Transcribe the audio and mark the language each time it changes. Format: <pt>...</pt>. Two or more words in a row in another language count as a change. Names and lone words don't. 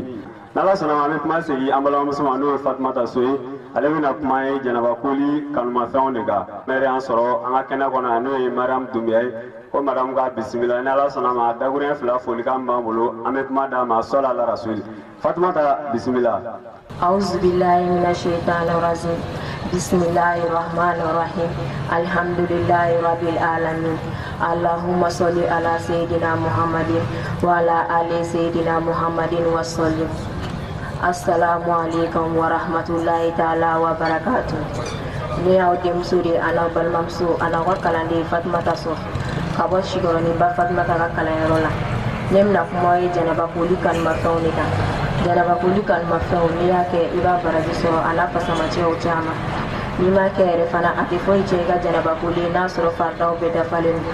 <bm>N'Ala sɔnna ma an bɛ kuma segin an balimamuso ma n'o ye Fatumata So ye ale bɛna kuma ye jɛnɛba koli kanumafɛnw de kan. Maire y'an sɔrɔ an ka kɛnɛ kɔnɔ yan n'o ye Mariam Dunbiya ye ko madame ka bisimila n'Ala sɔnna ma dakuruɲɛ fila folikan b'an bolo an bɛ kuma d'a ma sɔla ala rasuli. Fatumata bisimila.</bm> <ar>أعوذ بالله من الشيطان الرجيم بسم الله الرحمن الرحيم الحمد لله رب العالمين اللهم صل على سيدنا محمد وعلى آل سيدنا محمد وسلم السلام عليكم ورحمة الله تعالى وبركاته.</ar> <bm>ne y'aw denmuso de a n'aw balimamuso a n'aw ka kalanden Fatumata So ka bɔ Sikoroni ba Fatumata ka kalanyɔrɔ la. Ne bɛna kuma ye jɛnɛba koli kanumafɛnw de kan. Jɛnɛba koli kanumafɛnw n'i y'a kɛ i b'a baraji sɔrɔ a n'a fasamacɛw caman. N'i m'a kɛ yɛrɛ fana a tɛ foyi tiɲɛ i ka jɛnɛba koli n'a sɔrɔ faridaw bɛɛ dafalen don.</bm>